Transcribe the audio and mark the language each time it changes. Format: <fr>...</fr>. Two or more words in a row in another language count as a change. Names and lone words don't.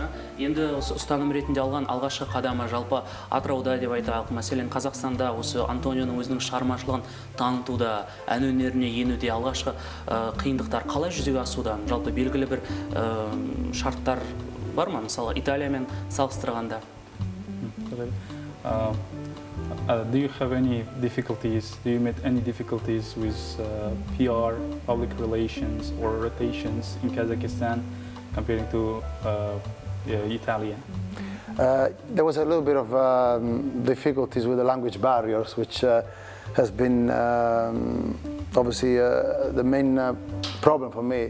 <kk>Енді осы ұстаным ретінде алған алғашқы қадамы жалпы Атырауда деп айтайық. Мәселен, Қазақстанда осы Антонионың өзінің шығармашылығын танытуда, ән өнеріне енуде алғашқы қиындықтар қалай жүзеге асуда? Жалпы белгілі бір шарттар бар ма? Мысалы, Италиямен салыстырғанда.</kk> <en>Do you have any difficulties? Do you meet any difficulties with PR, public relations, or rotations in Kazakhstan comparing to Italy? There was a little bit of difficulties with the language barriers, which has been obviously the main problem for me.</en>